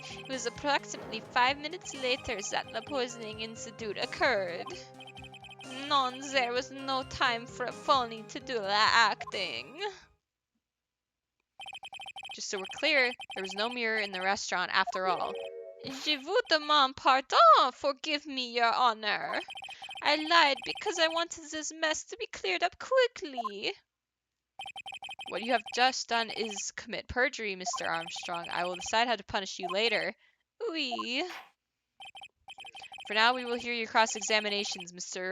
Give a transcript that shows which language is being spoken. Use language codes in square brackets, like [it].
[en] It was approximately 5 minutes later that the poisoning incident occurred. None, there was no time for a phony to do the acting. Just so we're clear, there was no mirror in the restaurant after all. [fr] Je vous demande pardon, [en] forgive me, your honor. I lied because I wanted this mess to be cleared up quickly. What you have just done is commit perjury, Mr. Armstrong. I will decide how to punish you later. Oui. For now, we will hear your cross-examinations, Mr.